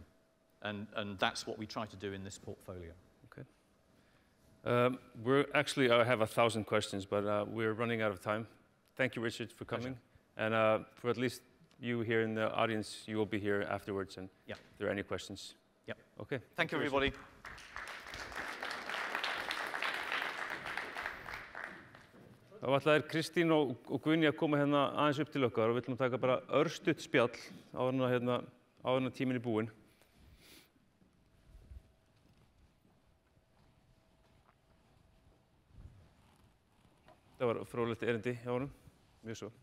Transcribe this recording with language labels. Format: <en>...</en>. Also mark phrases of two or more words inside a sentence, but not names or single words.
<en>And that's what we try to do in this portfolio. Okay. I have 1,000 questions, but we're running out of time. Thank you, Richard, for coming. Pleasure. And for at least you here in the audience, you will be here afterwards, and if there are any questions. Yep. Okay. Thank you, everybody.</en> <is>Þá ætlaði Kristín og Guðni að koma hérna aðeins upp til okkar og við ætlum að taka bara örstutt spjall áður en tíminn er búinn. Það var fróðlegt erindi hjá honum, mjög svo.</is>